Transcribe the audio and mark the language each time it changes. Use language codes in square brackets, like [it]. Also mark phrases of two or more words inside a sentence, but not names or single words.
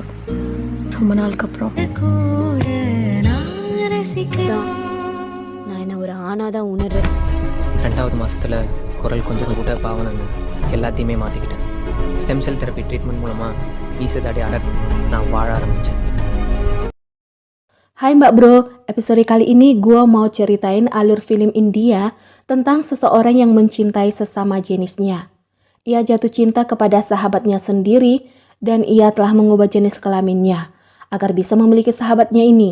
[ta] ரொம்ப நாளுக்கு அப்புறம் நான் என்ன ஒரு ஆணாதான் உணர்றேன். 2வது மாசத்துல குரல் கொஞ்சம் கூட பாவனங்க எல்லாத்தையுமே மாற்றிக்கிட்டேன். [en] stem cell therapy treatment [ta] மூலமாக ஈசதாடி அடர் நான் வாழ ஆரம்பித்தேன். [id] Hai Mbak Bro, episode kali ini gue mau ceritain alur film India tentang seseorang yang mencintai sesama jenisnya. Ia jatuh cinta kepada sahabatnya sendiri dan ia telah mengubah jenis kelaminnya agar bisa memiliki sahabatnya ini.